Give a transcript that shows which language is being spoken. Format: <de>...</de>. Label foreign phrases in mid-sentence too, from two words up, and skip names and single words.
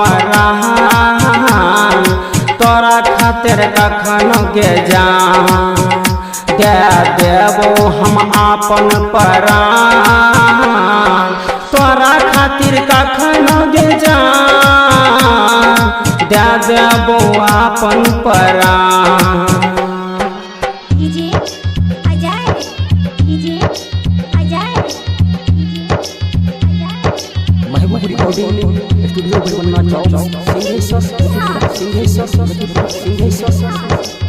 <mai>प्राण तोरा खातिर कखन गे जान दे देबो हम अपन प्राण तोरा खातिर कखन गे जान दे देबो अपन प्राण। महबूब रिकॉर्डिंग स्टूडियो बरमना चौक सिंहेश्वर मधेपुरा सिंहेश्वर मधेपुरा सिंहेश्वर।</mai>